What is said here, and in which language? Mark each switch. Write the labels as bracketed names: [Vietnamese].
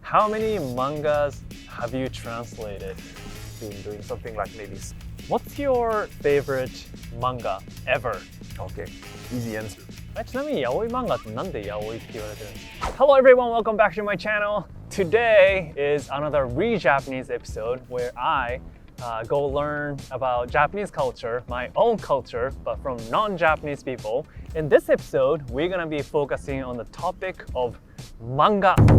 [English] How many mangas have you translated? Been doing something like maybe. What's your favorite manga ever? Okay, easy answer. [Japanese] ちなみに Yaoi 漫画ってなんで Yaoi って言われてるんですか? [English] Hello everyone, welcome back to my channel. Today is another re-Japanese episode where I go learn about Japanese culture, my own culture, but from non-Japanese people. In this episode, we're gonna be focusing on the topic of manga.